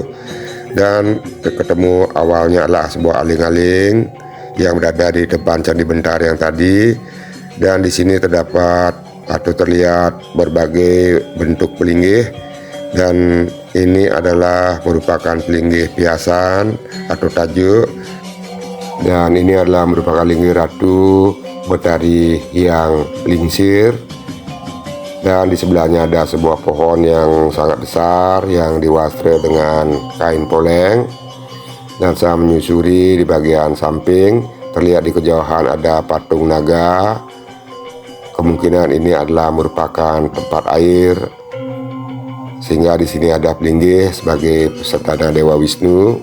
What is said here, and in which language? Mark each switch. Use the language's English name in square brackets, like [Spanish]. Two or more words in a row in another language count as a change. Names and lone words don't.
[Indonesian] Dan ketemu awalnya adalah sebuah aling-aling yang berada di depan Candi Bentar yang tadi. Dan di sini terdapat atau terlihat berbagai bentuk pelinggih, dan ini adalah merupakan pelinggih piasan atau tajuk. Dan ini adalah merupakan linggih Ratu Betari yang lingsir. Dan di sebelahnya ada sebuah pohon yang sangat besar yang diwastra dengan kain poleng. Dan saya menyusuri di bagian samping, terlihat di kejauhan ada patung naga. Kemungkinan ini adalah merupakan tempat air, sehingga di sini ada pelinggih sebagai peserta Dewa Wisnu.